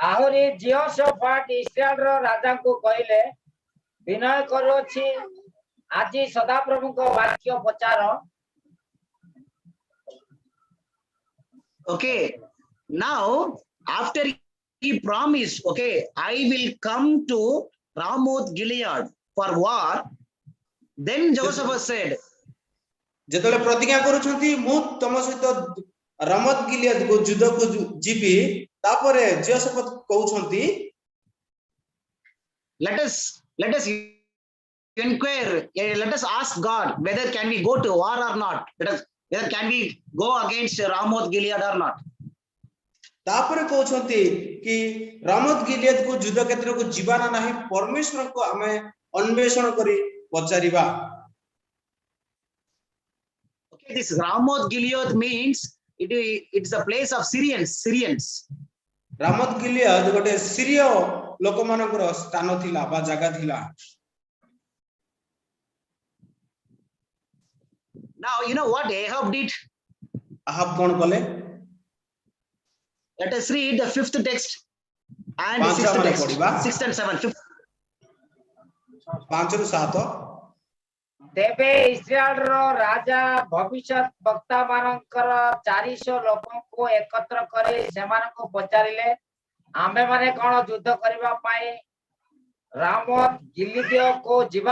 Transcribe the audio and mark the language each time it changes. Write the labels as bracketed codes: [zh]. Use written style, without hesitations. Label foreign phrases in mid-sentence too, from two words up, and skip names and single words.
[or] ଆହୁରି ଜିହୋଶାଫାଟ ଇସ୍ରାଏଲର ରାଜାଙ୍କୁ କହିଲେ, ବିନୟ କରୁଅଛି, ଆଜି ସଦାପ୍ରଭୁଙ୍କ ବାକ୍ୟ ପଚାର। [en] Okay, now after he promised, okay, I will come to Ramoth Gilead for war. Then Jehoshaphat said, [or] ଯେତେବେଳେ ପ୍ରତିଜ୍ଞା କରୁଛନ୍ତି ମୁଁ ତମ ସହିତ ରମତ ଗିଲିଆଦ କୁ ଯୁଦ୍ଧକୁ ଯିବି, ତାପରେ ଜିହୋଶାଫାତ କହୁଛନ୍ତି [en] let us inquire, let us ask God whether can we go to war or not. Whether can we go against Ramoth Gilead or not. [or] ତାପରେ କହୁଛନ୍ତି କି ରମତ ଗିଲିଆଦ କୁ ଯୁଦ୍ଧ କ୍ଷେତ୍ରକୁ ଯିବା ନା ନାହିଁ, ପରମେଶ୍ୱରଙ୍କୁ ଆମେ ଅନ୍ୱେଷଣ କରି ପଚାରିବା। [en] Okay, this Ramoth Gilead means it's a place of Syrians. [or] ରାମତ ଗିଲିଆଦ ଗୋଟେ ସିରିୟ ଲୋକମାନଙ୍କର ସ୍ଥାନ ଥିଲା ବା ଜାଗା ଥିଲା। [en] Now you know what Ahab did? [or] ଆହାବ କଣ କଲେ? [en] Let us read the 5th text and the 6th text. 6th and 7th. [or] 5 ରୁ 7। ତେବେ ଇସ୍ରାଏଲର ରାଜା ଭବିଷ୍ୟତ ବକ୍ତା ମାନଙ୍କର 400 ଲୋକଙ୍କୁ ଏକତ୍ର କରି ସେମାନଙ୍କୁ ପଚାରିଲେ, ଆମ୍ଭେମାନେ କଣ ଯୁଦ୍ଧ କରିବା ପାଇଁ ରାମୋତ ଗିଲିଆଦକୁ ଯିବା?